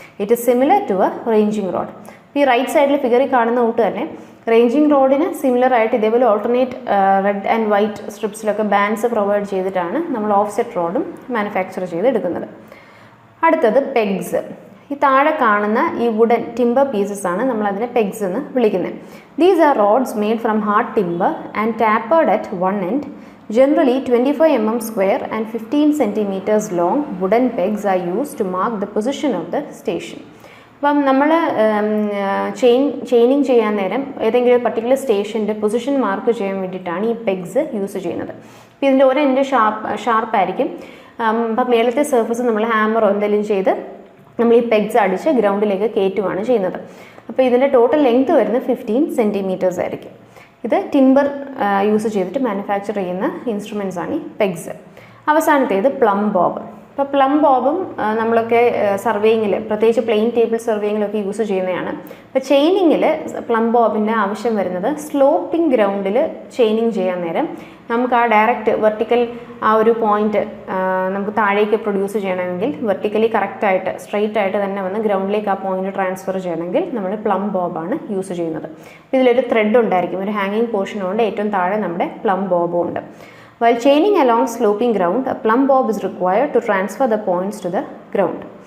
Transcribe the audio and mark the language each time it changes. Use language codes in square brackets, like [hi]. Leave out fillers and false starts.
[en] It is similar to a ranging rod. [ml] ഈ right സൈഡിൽ ഫിഗറിൽ കാണുന്ന കൂട്ട് തന്നെ റേഞ്ചിങ് റോഡിന് സിമിലർ ആയിട്ട് ഇതേപോലെ alternate red and white സ്ട്രിപ്സിലൊക്കെ bands provide ചെയ്തിട്ടാണ് നമ്മൾ ഓഫ്സെറ്റ് റോഡും മാനുഫാക്ചർ ചെയ്തെടുക്കുന്നത്. അടുത്തത് പെഗ്സ്. ഈ താഴെ കാണുന്ന ഈ വുഡൻ ടിമ്പർ പീസസ് ആണ് നമ്മളതിനെ പെഗ്സ് എന്ന് വിളിക്കുന്നത്. [en] These are rods made from hard timber and tapered at one end. Generally 25 mm square and 15 centimeters long wooden pegs are used to mark the position of the station. [ml] അപ്പം നമ്മൾ chaining ചെയ്യാൻ നേരം ഏതെങ്കിലും particular സ്റ്റേഷൻ്റെ position mark ചെയ്യാൻ വേണ്ടിയിട്ടാണ് ഈ pegs use ചെയ്യുന്നത്. അപ്പോൾ ഇതിൻ്റെ ഒരു എൻഡ് ഷാർപ്പായിരിക്കും. അപ്പം മേലത്തെ സർഫസ് നമ്മൾ ഹാമറോ എന്തെങ്കിലും ചെയ്ത് നമ്മൾ ഈ പെഗ്സ് അടിച്ച് ഗ്രൗണ്ടിലേക്ക് കയറ്റുകയാണ് ചെയ്യുന്നത്. അപ്പോൾ ഇതിൻ്റെ ടോട്ടൽ ലെങ്ത് വരുന്നത് 15 centimeters ആയിരിക്കും. ഇത് ടിമ്പർ യൂസ് ചെയ്തിട്ട് മാനുഫാക്ചർ ചെയ്യുന്ന ഇൻസ്ട്രുമെൻറ്റ്സ് ആണ് ഈ പെഗ്സ്. അവസാനത്തേത് പ്ലം ബോബ്. ഇപ്പോൾ പ്ലം ബോബും നമ്മളൊക്കെ സർവേയിങ്ങിൽ, പ്രത്യേകിച്ച് പ്ലെയിൻ ടേബിൾ സർവേയിങ്ങിലൊക്കെ യൂസ് ചെയ്യുന്നതാണ്. ഇപ്പോൾ ചെയിനിങ്ങിൽ പ്ലം ബോബിൻ്റെ ആവശ്യം വരുന്നത് സ്ലോപ്പിംഗ് ഗ്രൗണ്ടിൽ ചെയിനിങ് ചെയ്യാൻ നേരം നമുക്ക് ആ ഡയറക്റ്റ് വെർട്ടിക്കൽ ആ ഒരു പോയിന്റ് നമുക്ക് താഴേക്ക് പ്രൊഡ്യൂസ് ചെയ്യണമെങ്കിൽ വെർട്ടിക്കലി കറക്റ്റായിട്ട് സ്ട്രെയിറ്റ് ആയിട്ട് തന്നെ വന്ന് ഗ്രൗണ്ടിലേക്ക് ആ പോയിന്റ് ട്രാൻസ്ഫർ ചെയ്യണമെങ്കിൽ നമ്മൾ പ്ലം ബോബാണ് യൂസ് ചെയ്യുന്നത്. ഇതിലൊരു ത്രെഡ് ഉണ്ടായിരിക്കും, ഒരു ഹാങ്ങിങ് പോർഷനുണ്ട്, ഏറ്റവും താഴെ നമ്മുടെ പ്ലം ബോബും ഉണ്ട്. [en] While chaining along sloping ground, a plumb bob is required to transfer the points to the ground.